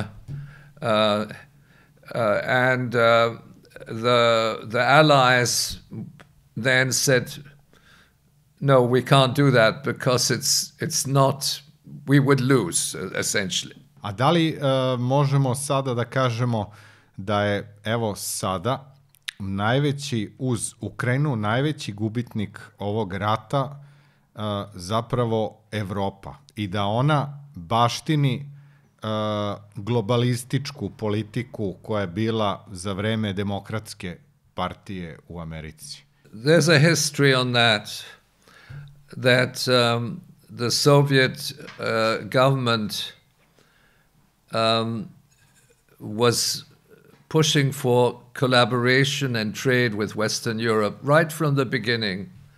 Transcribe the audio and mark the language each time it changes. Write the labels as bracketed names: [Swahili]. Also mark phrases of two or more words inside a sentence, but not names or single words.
[English] The Allies then said, no, we can't do that because it's not, we would lose, essentially. [Serbian] A da li možemo sada da kažemo da je, evo sada, najveći uz Ukrajinu, najveći gubitnik ovog rata zapravo Evropa i da ona baštini globalističku politiku koja je bila za vreme Demokratske partije u Americi? [English] There's a history on that the Soviet government was pushing for collaboration and trade with Western Europe right from the beginning.